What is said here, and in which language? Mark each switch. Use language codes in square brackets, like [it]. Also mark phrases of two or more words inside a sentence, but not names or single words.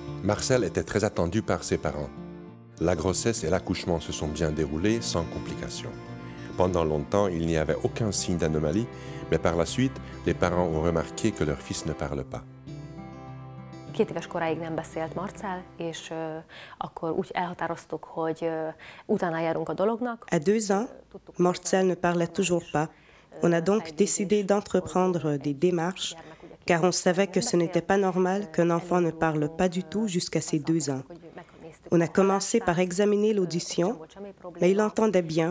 [fr] Marcel était très attendu par ses parents. La grossesse et l'accouchement se sont bien déroulés sans complications. Pendant longtemps, il n'y avait aucun signe d'anomalie, mais par la suite, les parents ont remarqué que leur fils ne parle pas. [hu] 2 éves koráig nem beszélt Marcel, és akkor úgy elhatároztuk, hogy utána járunk a dolognak. [fr] À 2 ans, Marcel ne parlait toujours pas. On a donc décidé d'entreprendre des démarches, car on savait que ce n'était pas normal qu'un enfant ne parle pas du tout jusqu'à ses 2 ans. On a commencé par examiner l'audition, mais il entendait bien.